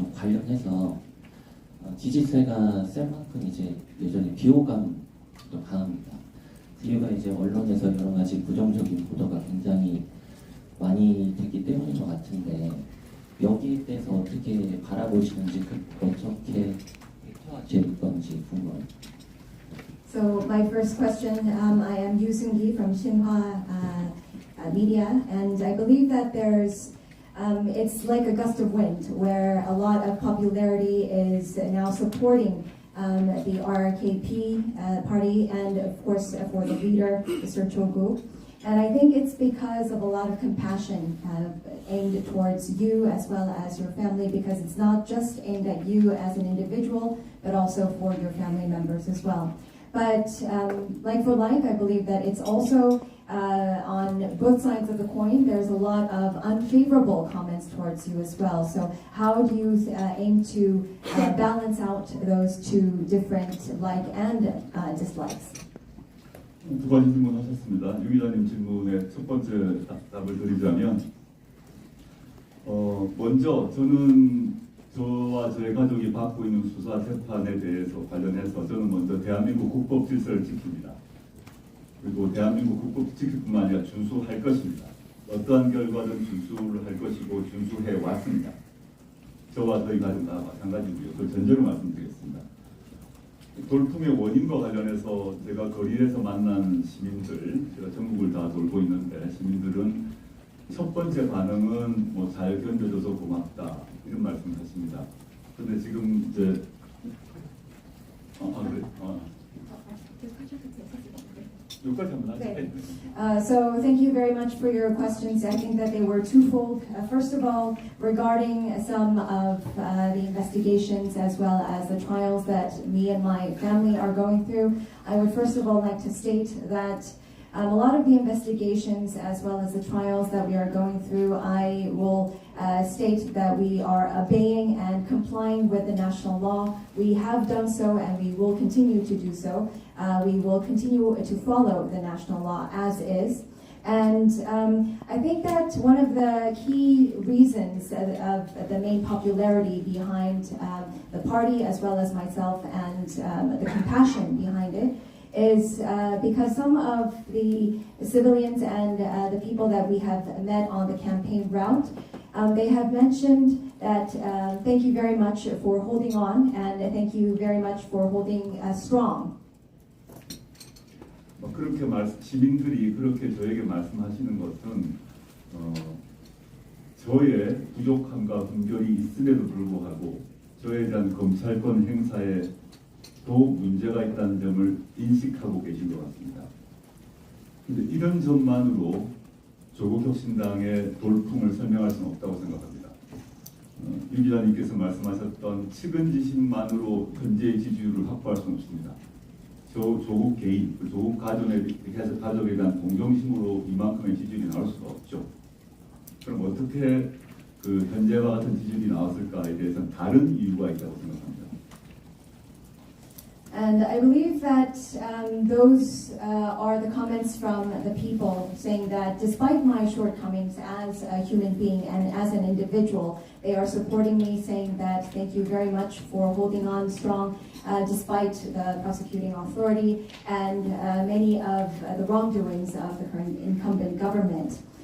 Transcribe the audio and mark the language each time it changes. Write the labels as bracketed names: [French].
[Korean] 좀 관련해서 지지세가 센 만큼 이제 여전히 비호감도 강합니다. 이유가 이제 언론에서 여러 가지 부정적인 보도가 굉장히 많이 됐기 때문인 것 같은데 여기에 대해서 어떻게 바라보시는지 어떻게 해결될 건지 궁금합니다. [English] So my first question, I am Yu Seung-gi from Shinhwa Media, and I believe that it's like a gust of wind where a lot of popularity is now supporting the RKP party and of course for the leader, Mr. Chogu. And I think it's because of a lot of compassion aimed towards you as well as your family, because it's not just aimed at you as an individual, but also for your family members as well. But like for like, I believe that it's also on both sides of the coin, there's a lot of unfavorable comments towards you as well. So how do you aim to balance out those two different like and dislikes? [Korean] 두 가지 질문하셨습니다. 유 기자님 질문의 첫 번째 답을 드리자면 먼저 저는 저와 저의 가족이 받고 있는 수사 재판에 대해서 관련해서 저는 먼저 대한민국 국법 질서를 지킵니다. 그리고 대한민국 국법 지킬 뿐만 아니라 준수할 것입니다. 어떠한 결과든 준수를 할 것이고 준수해 왔습니다. 저와 저희 가족 다 마찬가지고요. 그 전제로 말씀드리겠습니다. 돌풍의 원인과 관련해서 제가 거리에서 만난 시민들, 제가 전국을 다 돌고 있는데 시민들은 첫 번째 반응은 뭐 잘 견뎌줘서 고맙다 이런 말씀을 하십니다. 그런데 지금 이제 여기까지 한번 하시죠. [English] So thank you very much for your questions. I think that they were twofold. First of all, regarding some of the investigations as well as the trials that me and my family are going through, I would first of all like to state that a lot of the investigations as well as the trials that we are going through, I will state that we are obeying and complying with the national law. We have done so and we will continue to do so. We will continue to follow the national law as is. And I think that one of the key reasons of the main popularity behind the party as well as myself and the compassion behind it is because some of the civilians and the people that we have met on the campaign route, they have mentioned that thank you very much for holding on and thank you very much for holding strong. [Korean] 그렇게 시민들이 그렇게 저에게 말씀하시는 것은 저의 부족함과 분별이 있음에도 불구하고 저에 대한 검찰권 행사에 더욱 문제가 있다는 점을 인식하고 계신 것 같습니다. 그런데 이런 점만으로 조국혁신당의 돌풍을 설명할 수는 없다고 생각합니다. 유 기자님께서 말씀하셨던 측은지심만으로 현재의 지지율을 확보할 수는 없습니다. 조국 개인, 조국 가족에 대한 동정심으로 이만큼의 지지율이 나올 수가 없죠. 그럼 어떻게 그 현재와 같은 지지율이 나왔을까에 대해서는 다른 이유가 있다고 생각합니다. [English] And I believe that those are the comments from the people saying that despite my shortcomings as a human being and as an individual, they are supporting me, saying that thank you very much for holding on strong despite the prosecuting authority and many of the wrongdoings of the current incumbent government.